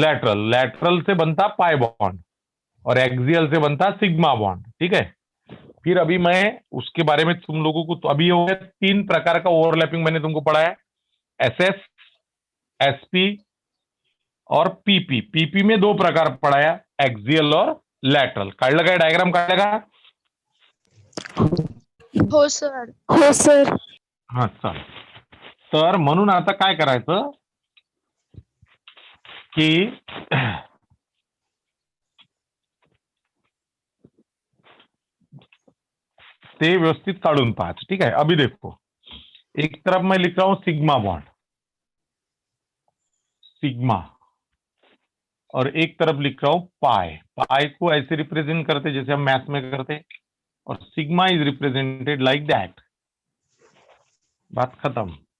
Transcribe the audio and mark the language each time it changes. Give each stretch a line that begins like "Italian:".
Hindi: Lateral, lateral से बनता pi bond और एक्सियल से बनता सिग्मा बॉन्ड। ठीक है, फिर अभी मैं उसके बारे में तुम लोगों को, तो अभी हो गया 3 प्रकार का ओवरलैपिंग मैंने तुमको पढ़ाया, एसएस, एसपी और पीपी। पीपी में 2 प्रकार पढ़ाया, एक्सियल और लॅटरल।
Marathi: काढलं काय, डायग्राम काढलं का? हो सर. हो सर. हा चालेल. तर म्हणून आता काय करायचं की ते व्यवस्थित काढून पाहायचं।
Hindi: ठीक है, अभी देखो एक तरफ मैं लिख रहा हूं सिग्मा बॉन्ड, सिग्मा, और एक तरफ लिख रहा हूं पाई। पाई को ऐसे रिप्रेजेंट करते जैसे हम मैथ में करते, और
English: Sigma is represented like that.
Hindi: बात खत्म।